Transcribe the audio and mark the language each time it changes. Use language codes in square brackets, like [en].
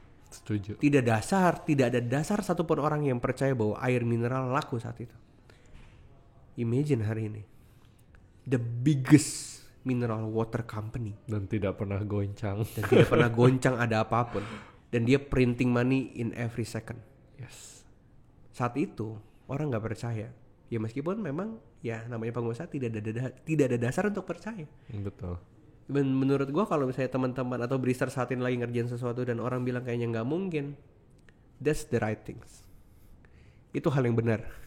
[id] Setuju. Tidak ada dasar satupun orang yang percaya bahwa air mineral laku saat itu. [en] Imagine [id] hari ini, [en] the biggest mineral water company, [id] Dan tidak pernah goncang. dan tidak pernah goncang ada apapun. dan dia [en] printing money in every second. Yes. [id] Saat itu orang nggak percaya. Ya meskipun memang ya namanya pengusaha tidak ada dasar untuk percaya. Betul. Menurut gua kalau misalnya teman-teman atau Brister saat ini lagi ngerjain sesuatu dan orang bilang kayaknya nggak mungkin, [en] that's the right things. [id] Itu hal yang benar.